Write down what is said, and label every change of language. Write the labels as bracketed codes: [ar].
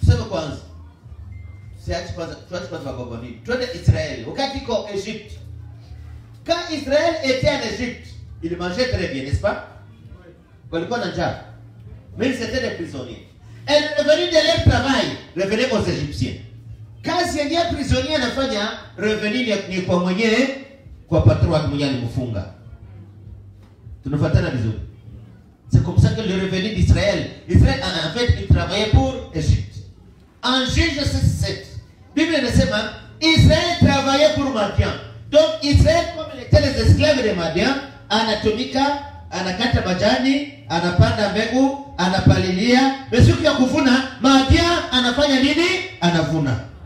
[sw] kwanza. Siachi kwanza, tuache kwanza Babyloni. Twende Israeli. Wakati iko Egypte. [fr] Quand Israël était en Égypte, ils mangeaient très bien, n'est-ce pas? [sw] Walikuwa na njaa. [fr] Mais c'était des prisonniers. Et le revenu de leur travail revenait aux Égyptiens. [sw] Kazi ya prisonnier anafanya revenu ni kwa mwenyewe, kwa patron wake mwenyewe alimfunga. Tunafuatana vizuri. [fr] C'est comme ça que le revenu d'Israël, Israël en fait il travaillait pour Égypte. En Juge 7, Bible [sw] inasema [fr] Israël travaillait pour Madian. Donc Israël comme il était les esclaves de Madian, [sw] anatumika, anakata majani, anapanda mbegu, anapalilia, mais siku ya kuvuna Madian anafanya nini? Anavuna.